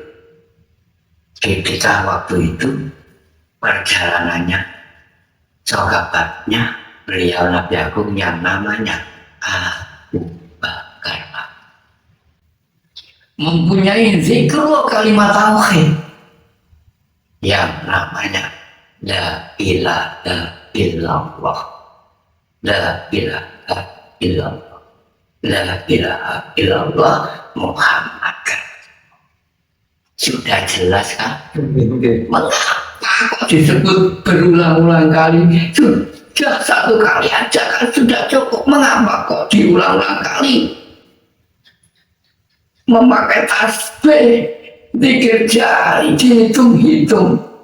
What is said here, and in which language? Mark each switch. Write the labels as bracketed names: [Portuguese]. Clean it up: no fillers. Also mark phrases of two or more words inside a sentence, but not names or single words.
[Indonesian] Ketika waktu itu perjalanannya, sahabatnya beliau Nabi Agung yang namanya Abu Bakar mempunyai zikr kalimat tauhid yang namanya [Arabic] لا إله إلا الله لا إله إلا الله لا إله إلا الله محمد. [Indonesian] Sudah jelas kan? Mengapa kok disebut berulang-ulang kali? Sudah 1 kali aja kan sudah cukup. Mengapa kok diulang-ulang kali? Memakai tasbih, zikir jari, dihitung-hitung.